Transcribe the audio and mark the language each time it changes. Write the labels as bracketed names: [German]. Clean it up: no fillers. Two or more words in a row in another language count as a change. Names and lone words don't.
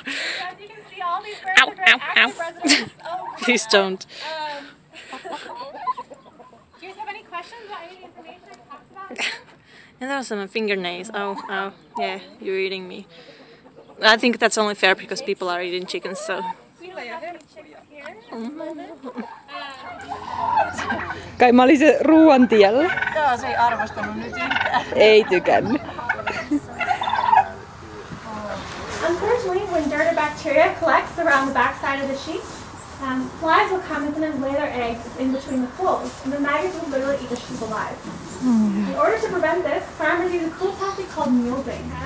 [English] Ow, ow, ow. Please don't. Do you guys have any questions about any information I talked about? And that was my fingernails. Oh, yeah, you're eating me. I think that's only fair because people are eating chickens, so. [Finnish] Kai mä olin se ruoan tiellä. Joo, se ei arvostanut nyt yhtään. Ei tykännyt. [English] Unfortunately, when dirt or bacteria collects around the backside of the sheep, flies will come and sometimes lay their eggs in between the folds, and the maggots will literally eat the sheep alive. In order to prevent this, farmers use a cool tactic called mulesing.